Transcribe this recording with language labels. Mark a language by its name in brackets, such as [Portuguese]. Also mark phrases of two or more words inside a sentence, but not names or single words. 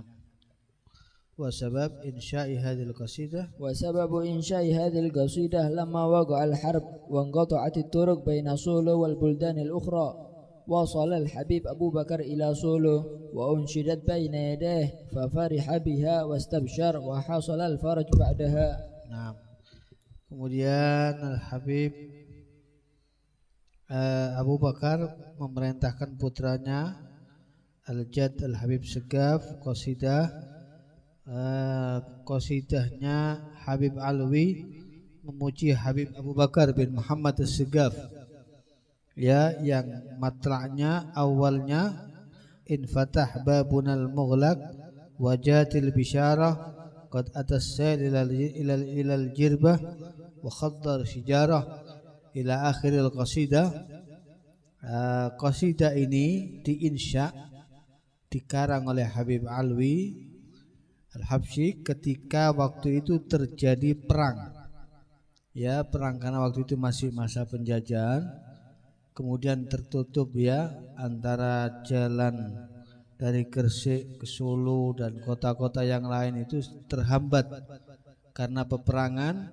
[Arabic] وسبب إنشاء هذه القصيدة لما وقع الحرب وانقطعت الطرق بين سولو والبلدان الأخرى، وصل الحبيب أبو بكر إلى سولو وأنشدت بين يديه ففرح بها واستبشر وحصل الفرج بعدها. نعم. [Indonesian] Kemudian Al-Habib Abu Bakar memerintahkan putranya Al-Jad Al-Habib Segaf qasidahnya Habib Alwi memuji Habib Abu Bakar bin Muhammad As-Segaf, ya, yang matla'nya awalnya [Arabic] انفتح بابنا المغلق وجات البشارة قد أتى السيل إلى الجربة وخضر الشجرة إلى آخر القصيدة. [Indonesian] Qasidah ini diinsya, dikarang oleh Habib Alwi Al-Habsyi ketika waktu itu terjadi perang, ya, perang karena waktu itu masih masa penjajahan, kemudian tertutup, ya, antara jalan dari Gresik ke Solo dan kota-kota yang lain itu terhambat karena peperangan.